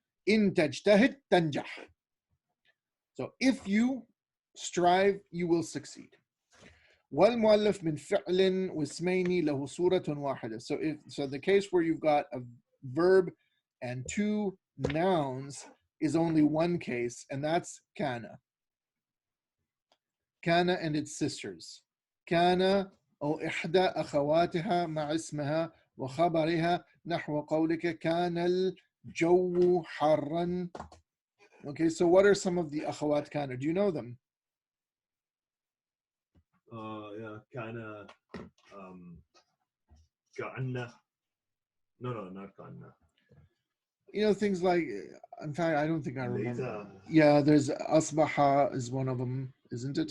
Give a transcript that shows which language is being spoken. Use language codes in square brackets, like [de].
[ar] In tajtahid tanjah. [en] So if you strive, you will succeed. [ar] والمؤلف من فعل واسمين له صورة واحدة. [en] So the case where you've got a verb and two nouns is only one case, and that's kana. Kana and its sisters. [ar] Kana أو إحدى أخواتها مع اسمها وخبرها نحو قولك كان الجو حارا. [en] Okay, so what are some of the akhawat kana? Do you know them? Yeah, kana, ka'anna. No, not ka'anna. You know, things like, in fact, I don't think I remember. Yeah, there's asbaha is one of them, isn't it?